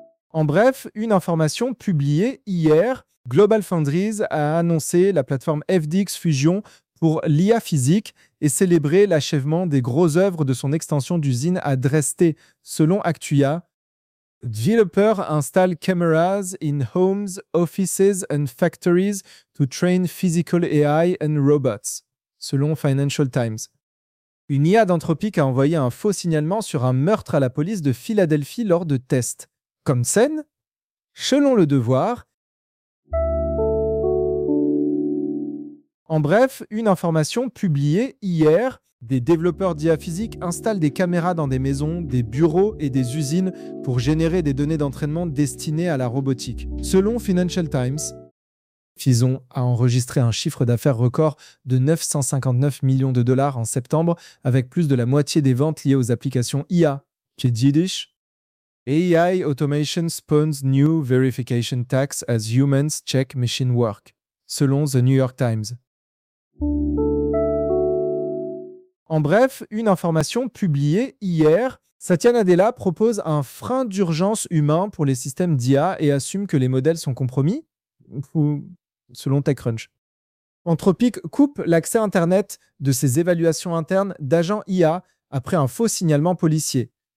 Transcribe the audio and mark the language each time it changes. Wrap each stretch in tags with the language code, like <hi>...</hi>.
<fr>En bref, une information publiée hier, GlobalFoundries a annoncé la plateforme FDX Fusion pour l'IA physique et célébré l'achèvement des grosses œuvres de son extension d'usine à Dresde, selon Actua.</fr> <en>Developer install cameras in homes, offices and factories to train physical AI and robots,</en> <fr>selon</fr> <en>Financial Times.</en> <fr>Une IA d'Anthropic a envoyé un faux signalement sur un meurtre à la police de Philadelphie lors de tests. Comme scène, selon Le Devoir. En bref, une information publiée hier. Des développeurs d'IA physique installent des caméras dans des maisons, des bureaux et des usines pour générer des données d'entraînement destinées à la robotique. Selon Financial Times, Fison a enregistré un chiffre d'affaires record de 959 millions de dollars en septembre, avec plus de la moitié des ventes liées aux applications IA.</fr> <en>Kedjidish, AI automation spawns new verification tax as humans check machine work.</en> <fr>Selon The New York Times. En bref, une information publiée hier, Satya Nadella propose un frein d'urgence humain pour les systèmes d'IA et assume que les modèles sont compromis, selon TechCrunch. Anthropic coupe l'accès Internet de ses évaluations internes d'agents IA après un faux signalement policier.</fr>